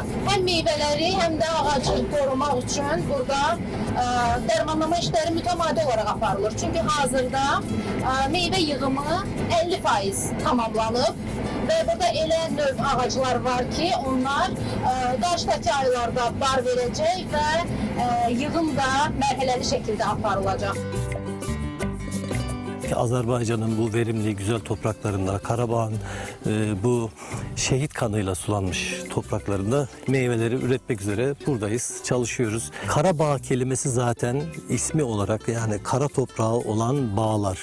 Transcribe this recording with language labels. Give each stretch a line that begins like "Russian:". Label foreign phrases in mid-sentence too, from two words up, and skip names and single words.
Azerbaijani: Həm meyvələri, həm də ağacı qorumaq üçün burada dərmanlama işləri mütəmadi olaraq aparılır. Çünki hazırda meyvə yığımı 50% tamamlanıb və burada elə növ ağaclar var ki, onlar qarşıdakı aylarda bar verəcək və yığım da mərhələli şəkildə aparılacaq.
Turkish: Azerbaycan'ın bu verimli, güzel topraklarında, Karabağ'ın bu şehit kanıyla sulanmış topraklarında meyveleri üretmek üzere buradayız, çalışıyoruz. Karabağ kelimesi zaten ismi olarak yani kara toprağı olan bağlar.